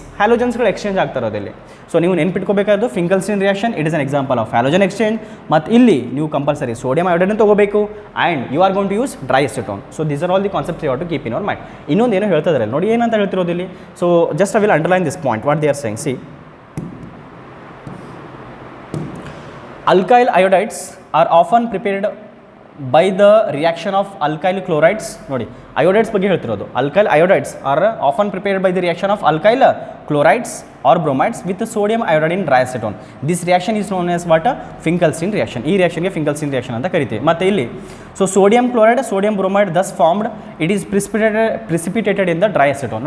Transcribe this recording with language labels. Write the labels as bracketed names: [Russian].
[Kannada] ಹ್ಯಾಲೋಜನ್ಸ್ಗಳು exchange ಆಗ್ತಾ ಇರೋದಿಲ್ಲಿ. So ನೀವು ನೆನ್ಪಿಟ್ಕೋಬೇಕಾದ್ದು ಫಿಂಕಲ್ಸ್ಟೀನ್ reaction, [English] It is an example of halogen exchange. [Kannada] ಮತ್ತು ಇಲ್ಲಿ ನೀವು ಕಂಪಲ್ಸರಿ ಸೋಡಿಯಂ ಅಯೋಡೈಡ್ನ ತೊಗೋಬೇಕು, [English] And you are gone to use dry acetone. So these are all the concepts you have to keep in your mind. [Kannada] ಇನ್ನೊಂದು ಏನೋ ಹೇಳ್ತಾ ಇದ್ದಾರೆ ನೋಡಿ, ಏನಂತ ಹೇಳ್ತಿರೋದು ಇಲ್ಲಿ. [English] So just I will underline this point, what they are saying. See, alkyl iodides are often prepared by the reaction of alkyl chlorides. [Kannada] ನೋಡಿ ಅಯೋಡೈಡ್ಸ್ ಬಗ್ಗೆ ಹೇಳ್ತಿರೋದು. [English] Alkyl iodides are often prepared by the reaction of alkyl chlorides or bromides with sodium iodide in dry acetone. This reaction is known as what Finkelstein reaction. [Kannada] ಈ ರಿಯಾಕ್ಷನ್ಗೆ ಫಿಂಕಲ್ಸ್ಟೀನ್ reaction ಅಂತ ಕರಿತೀವಿ. ಮತ್ತು ಇಲ್ಲಿ [English] So sodium chloride sodium bromide thus formed it is precipitated in the dry acetone.